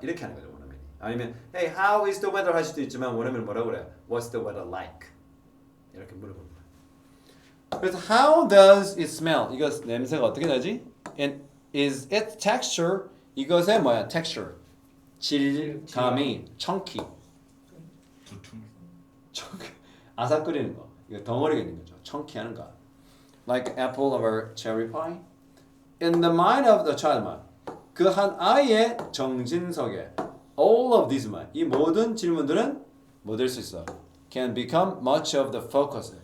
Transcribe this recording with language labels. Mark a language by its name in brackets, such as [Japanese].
[Korean] 이렇게 하는 거죠 원어민이. 아니면 [English] Hey, how is the weather [Korean] 할 수도 있지만 원어민은 뭐라 그래? [English] What's the weather like? [Korean] 이렇게 물어봅니다. 그래서 [English] how does it smell? [Korean] 이거 냄새가 어떻게 나지? [English] And is its texture? [Korean] 이것의 뭐야? [English] texture. [Korean] 질감이 chunky. 두툼. 아삭거리는 거. 이거 덩어리가 있는 거죠. [English] chunky 하는 거. Like apple or cherry pie. In the mind of the child, [Korean] 그 한 아이의 정신석에 [English] all of these [Korean] 이 모든 질문들은 뭐 될 수 있어? [English] Can become much of the focus.